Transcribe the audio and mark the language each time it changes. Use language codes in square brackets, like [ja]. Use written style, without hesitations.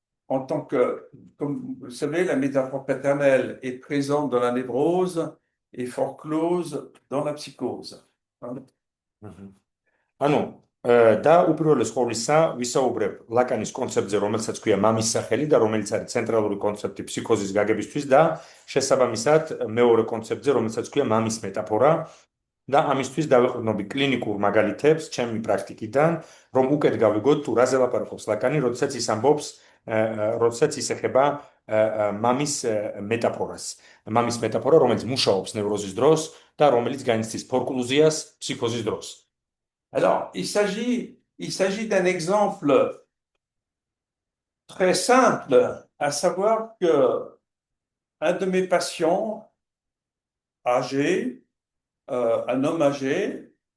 [fr] En tant que, comme vous savez, la métaphore paternelle est présente dans la névrose et forclose dans la psychose. [ka] ანუ და უპირველეს ყოვლისა ვისაუბრებ ლაკანის კონცეფტზე, რომელსაც ქვია მამის სახელი და რომელიც არის ცენტრალური კონცეფტი ფსიქოზის გაგებისთვის და შესაბამისად მეორე კონცეფტზე, რომელსაც ქვია მამის მეტაფორა და ამისთვის დავეყრდნობი კლინიკურ მაგალითებს ჩემი პრაქტიკიდან, რომ უკეთ გავიგოთ თუ რაზე ლაპარაკობს ლაკანი, როდესაც ის ამბობს, როდესაც ის ეხება მამის მეტაფორას. მამის მეტაფორა, რომელიც მუშაობს ნევროზის დროს და რომელიც განიცდის ფორკლუზიას ფსიქოზის დროს. [fr] Alors, il s'agit d'un exemple très simple, à savoir que un de mes patients âgé, un homme âgé,